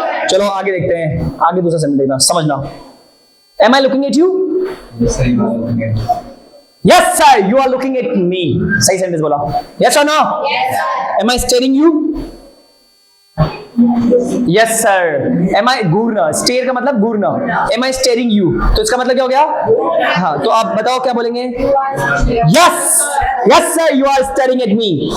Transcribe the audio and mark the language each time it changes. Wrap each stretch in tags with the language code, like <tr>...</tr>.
<hi>चलो आगे देखते हैं, आगे दूसरा सेंटेंस देखना, समझना।</hi> <en>Am I looking at you? Yes sir, you are looking at me. Yes sir, you are looking at me.</en> <hi>सही सेंटेंस बोला।</hi> <en>Yes or no? Yes sir. Am I staring you? Yes sir. Am I घूरना?</en> <hi>Stare का मतलब घूरना।</hi> <en>Am I staring you?</en> <hi>तो इसका मतलब क्या हो गया? हाँ, तो आप बताओ क्या बोलेंगे?</hi> <en>Yes, yes sir, you are staring at me.</en>